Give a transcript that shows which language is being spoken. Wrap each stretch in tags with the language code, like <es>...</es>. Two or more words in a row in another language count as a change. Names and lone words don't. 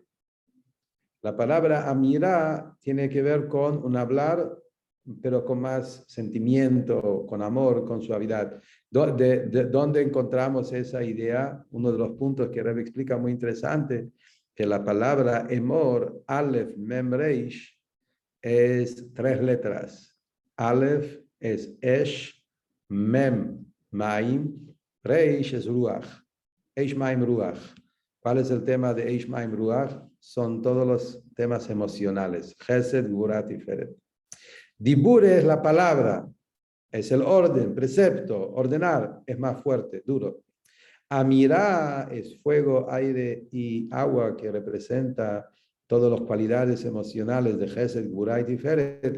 <es>La palabra amirá tiene que ver con un hablar, pero con más sentimiento, con amor, con suavidad. ¿Dónde encontramos esa idea? Uno de los puntos que Rebbe explica muy interesante, que la palabra emor, Aleph, Mem, Reish, es 3 letras. Aleph es Esh, Mem, Maim, Reish es Ruach.</es> <he>אש, מים, רוח.</he> <es>¿Cuál es el tema de</es> <he>אש, מים, רוח?</he> <es>Son todos los temas emocionales. Chesed, Gurat y Feret. Dibur es la palabra, es el orden, precepto, ordenar, es más fuerte, duro. Amirá es fuego, aire y agua, que representa todas las cualidades emocionales de Chesed, Gvurah y Tiferet.</es>